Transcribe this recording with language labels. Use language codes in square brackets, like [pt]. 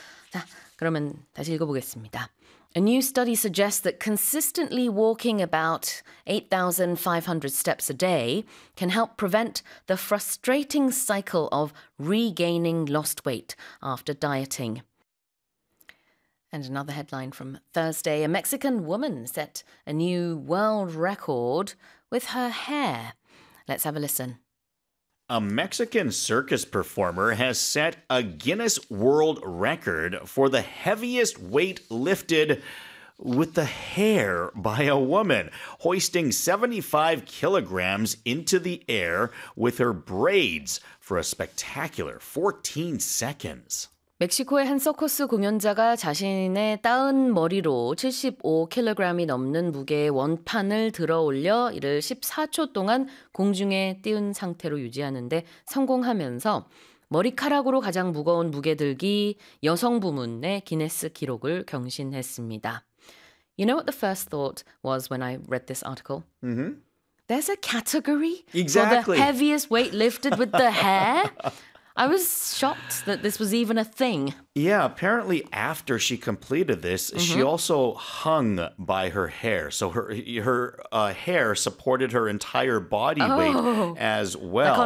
[ko] 자, 그러면 다시 읽어보겠습니다. [en] A new study suggests that consistently walking about 8,500 steps a day can help prevent the frustrating cycle of regaining lost weight after dieting. And another headline from Thursday, a Mexican woman set a new world record with her hair. Let's have a listen. A Mexican circus performer has set a Guinness World Record for the heaviest weight lifted with the hair by a woman, hoisting 75 kilograms into the air with her braids for a spectacular 14 seconds. [ko] 멕시코의 한 서커스 공연자가 자신의 따은 머리로 75kg이 넘는 무게의 원판을 들어올려 이를 14초 동안 공중에 띄운 상태로 유지하는데 성공하면서 머리카락으로 가장 무거운 무게 들기 여성 부문의 기네스 기록을 경신했습니다. [en] You know what the first thought was when I read this article? Mm-hmm. There's a category? Exactly. For the heaviest weight lifted with the hair? I was shocked that this was even a thing. Yeah, apparently after she completed this, mm-hmm. she also hung by her hair. So her hair supported her entire body weight as well.